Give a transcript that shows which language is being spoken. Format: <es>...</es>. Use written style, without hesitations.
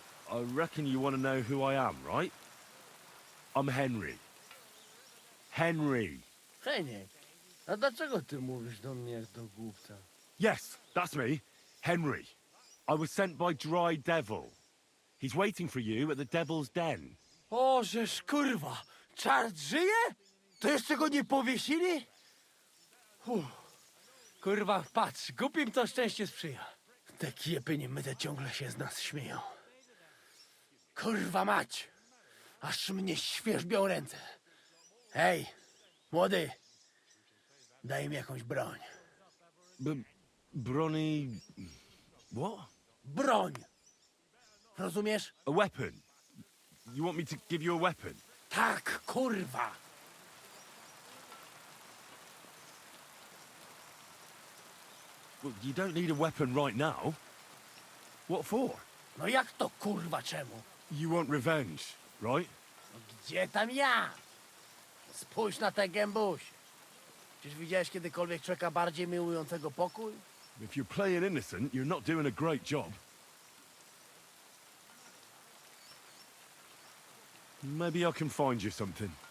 <en>I reckon you want to know who I am, right? I'm Henry. Henry.</en> <pl>Heniek, a dlaczego ty mówisz do mnie jak do głupca?</pl> <en>Yes, that's me. Henry. I was sent by Dry Devil. He's waiting for you at the Devil's Den.</en> <pl>O, żeż kurwa, czart żyje? To jeszcze go nie powiesili? Kurwa, patrz, głupim to szczęście sprzyja. Te kiepy niemyte ciągle się z nas śmieją. Kurwa mać, aż mnie świerzbią ręce. Hej, młody, daj mi jakąś broń.</pl> <en>Bronny... What?</en> <pl>Broń! Rozumiesz?</pl> <en>A weapon? You want me to give you a weapon?</en> <pl>Tak, kurwa!</pl> <en>Well, you don't need a weapon right now. What for?</en> <pl>No jak to kurwa czemu?</pl> <en>You want revenge, right?</en> <pl>No gdzie tam ja? Spójrz na tę gębuś. Czyż widziałeś kiedykolwiek człowieka bardziej miłującego pokój?</pl> <en>If you're playing innocent, you're not doing a great job. Maybe I can find you something.</en>